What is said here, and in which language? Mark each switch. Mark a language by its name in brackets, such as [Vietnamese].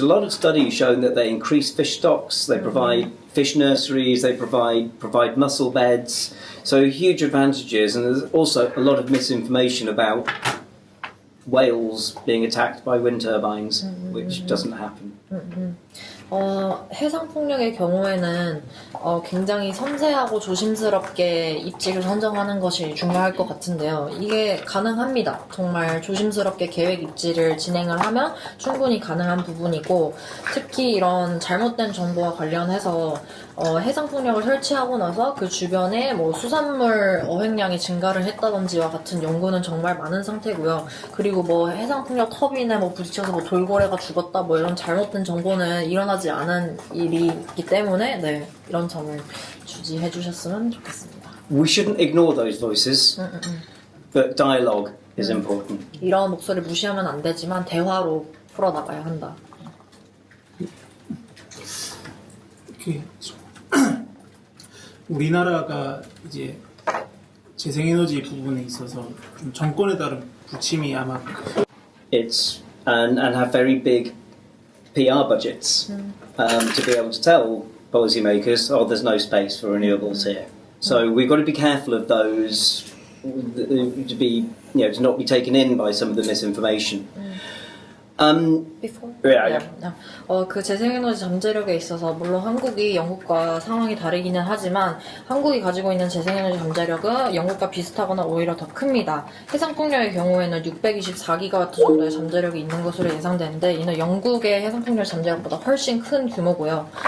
[English] A lot of studies show that they increase fish stocks, they provide fish nurseries, they provide mussel beds, so huge advantages. And there's also a lot of misinformation about whales being attacked by wind turbines, which doesn't happen. [Korean] 해상 풍력의 경우에는 굉장히 섬세하고 조심스럽게 입지를 선정하는 것이 중요할 것 같은데요. 이게 가능합니다. 정말 조심스럽게 계획 입지를 진행을 하면 충분히 가능한 부분이고, 특히 이런 잘못된 정보와 관련해서 해상 풍력을 설치하고 나서 그 주변에 뭐 수산물 어획량이 증가를 했다든지와 같은 연구는 정말 많은 상태고요. 그리고 뭐 해상 풍력 터빈에 뭐 부딪혀서 뭐 돌고래가 죽었다 뭐 이런 잘못된 정보는 일어나지 않은 일이기 때문에 이런 점을 주지해 주셨으면 좋겠습니다. [English] We shouldn't ignore those voices, but dialogue is important. [Korean] 이런 목소리를 무시하면 안 되지만 대화로 풀어나가야 한다. 우리나라가 이제 재생에너지 부분에 있어서 좀 정권에 따른 부침이 아마 [English] It's and have very big PR budgets to be able to tell policymakers, oh, there's no space for renewables here. So we've got to be careful of those to be, to not be taken in by some of the misinformation. Before? Yeah. [Korean] 그 재생에너지 잠재력에 있어서 물론 한국이 영국과 상황이 다르기는 하지만 한국이 가지고 있는 재생에너지 잠재력은 영국과 비슷하거나 오히려 더 큽니다. 해상풍력의 경우에는 624기가와트 정도의 잠재력이 있는 것으로 예상되는데 이는 영국의 해상풍력 잠재력보다 훨씬 큰 규모고요.